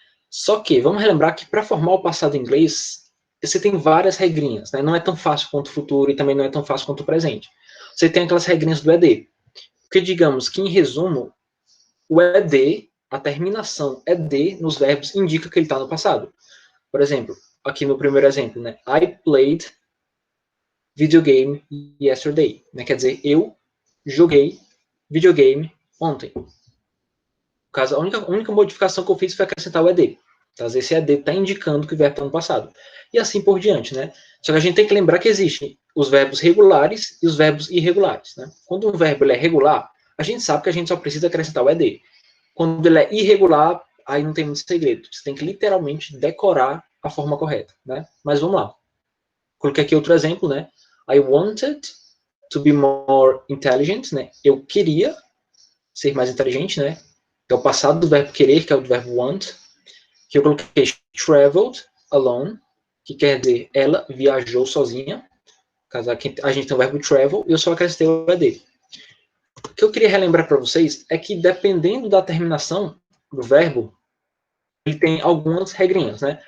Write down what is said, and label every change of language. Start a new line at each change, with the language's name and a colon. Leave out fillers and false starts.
Portuguese: Só que, vamos relembrar que para formar o passado em inglês, você tem várias regrinhas, né? Não é tão fácil quanto o futuro e também não é tão fácil quanto o presente. Você tem aquelas regrinhas do ED. Porque, digamos que, em resumo, o ED, a terminação ED nos verbos, indica que ele está no passado. Por exemplo, aqui no primeiro exemplo, né?
English: I played video game yesterday.
Portuguese: Né? Quer dizer, eu joguei videogame ontem. No caso, a única modificação que eu fiz foi acrescentar o ED. Então, às vezes, esse ED está indicando que o verbo está no passado. E assim por diante, né? Só que a gente tem que lembrar que existem os verbos regulares e os verbos irregulares. Né? Quando um verbo ele é regular, a gente sabe que a gente só precisa acrescentar o ED. Quando ele é irregular, aí não tem muito segredo. Você tem que literalmente decorar a forma correta. Né? Mas vamos lá. Coloquei aqui outro exemplo, né?
English: I wanted to be more intelligent, né?
Portuguese: Eu queria ser mais inteligente, né? É o passado do verbo querer, que é o do verbo want. Que eu coloquei traveled alone, que quer dizer ela viajou sozinha. Caso a gente tem o verbo travel, e eu só acrescentei o ED. O que eu queria relembrar para vocês é que dependendo da terminação do verbo, ele tem algumas regrinhas, né?